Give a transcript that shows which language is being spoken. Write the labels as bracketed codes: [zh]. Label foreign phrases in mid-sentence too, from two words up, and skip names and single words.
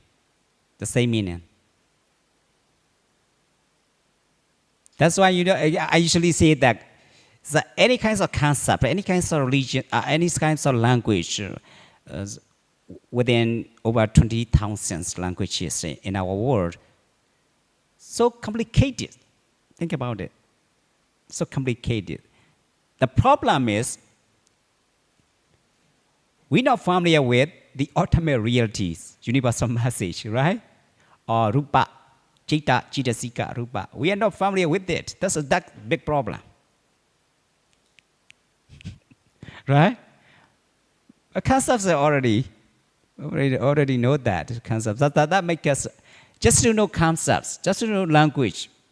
[en] That's why I usually say that any kinds of concept, any kinds of religion, any kinds of language, within over 20,000 languages in our world, so complicated. Think about it. So complicated. The problem is we're not familiar with the ultimate realities, universal message, right? [pi] Or rupa, citta, citasika, rupa. [en] We are not familiar with it. That's a big problem. Right? Concepts are already know that concepts. That makes us just to know concepts, just to know language.